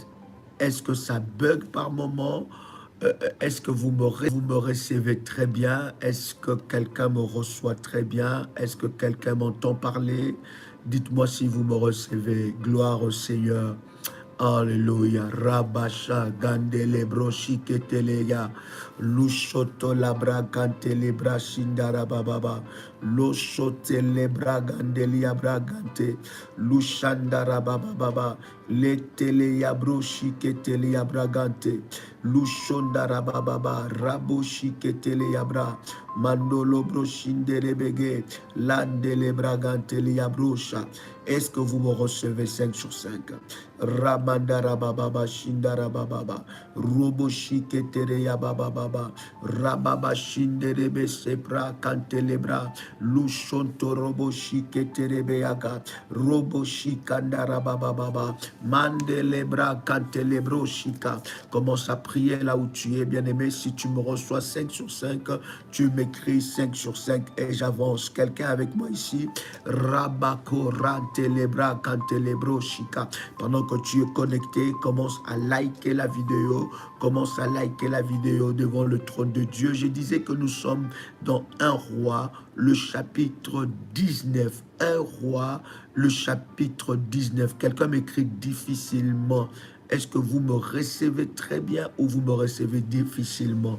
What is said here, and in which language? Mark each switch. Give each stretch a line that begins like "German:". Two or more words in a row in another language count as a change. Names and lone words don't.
French: Est-ce que ça bug par moment? Est-ce que vous me recevez très bien? Est-ce que quelqu'un me reçoit très bien? Est-ce que quelqu'un m'entend parler? Dites-moi si vous me recevez. Gloire au Seigneur. Alléluia. Rabasha gandele broshi keteleya. Lushoto labra gantele brashindara bababa. Loshote lebra gandelia bragante. Lushandara bababa. Leteleya broshi keteleya bragante. Lushondara bababa. Raboshi keteleya bra. Mandolo broshindere bege. Landele bragantelia brosha. Est-ce que vous me recevez 5 sur 5? Ramandara bababa shindara bababa. Robo shiketere ya bababa. Rababa shinderebe sepra kantelebra. Lushonto robo shiketerebe yaga. Robo shikandara bababa. Mandelebra kantelebro shika. Commence à prier là où tu es, bien-aimé. Si tu me reçois 5 sur 5, tu m'écris 5 sur 5 et j'avance. Quelqu'un avec moi ici? Rabako rantelebra kantelebro shika. Pendant que tu es connecté, commence à liker la vidéo. Commence à liker la vidéo devant le trône de Dieu. Je disais que nous sommes dans un roi, le chapitre 19. Un roi, le chapitre 19. Quelqu'un m'écrit difficilement. Est-ce que vous me recevez très bien ou vous me recevez difficilement?